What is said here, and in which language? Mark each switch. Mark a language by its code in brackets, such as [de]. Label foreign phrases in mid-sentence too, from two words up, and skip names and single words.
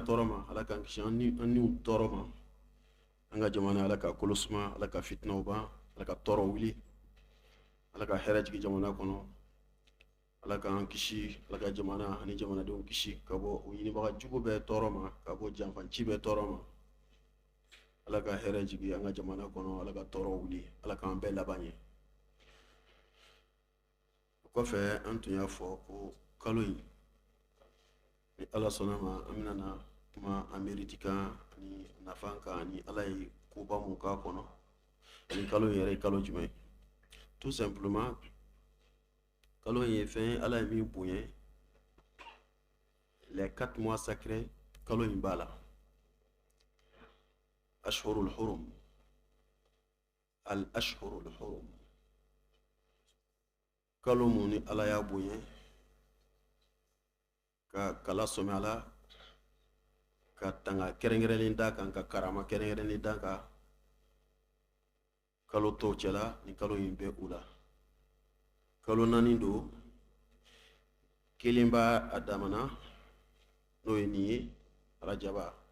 [bm] tɔɔrɔ ma ala k'an kisi an niw tɔɔrɔ ma an ka jamana ala ka kolo suma ala ka fitinaw ban ala ka tɔɔrɔ wuli ala ka hɛrɛ jigi jamana kɔnɔ ala k'an kisi ala ka jamana ani jamanadenw kisi ka bɔ o ɲinibaga jugu bɛɛ tɔɔrɔ ma ka bɔ janfanci bɛɛ tɔɔrɔ ma ala ka hɛrɛ jigi an ka jamana kɔnɔ ala ka tɔɔrɔ wuli ala k'an bɛɛ laban ye o kɔfɛ an tun y'a fɔ ko kalo in ni ala sɔnna ma an bɛna na kuma ameriti kan ani nafa kan ani ala ye koba mun k'a kɔnɔ ani kalo in yɛrɛ ye kalo jumɛn ye [fr] tout simplement [bm] kalo in ye fɛn ala ye min bonya [fr] les 4 mois sacrés [bm] kalo in b'a la [ar] الأشهر الحرم الأشهر الحرم [bm] kalo mun ni ala y'a bonya ka kala sɔmɛ a la ka tanga kɛrɛnkɛrɛnlen d'a kan ka karama kɛrɛnkɛrɛnlen d'a kan kalo tɔw cɛla ni kalo in bɛ u la kalo naani don kelen b'a a damana n'o ye nin ye arajaba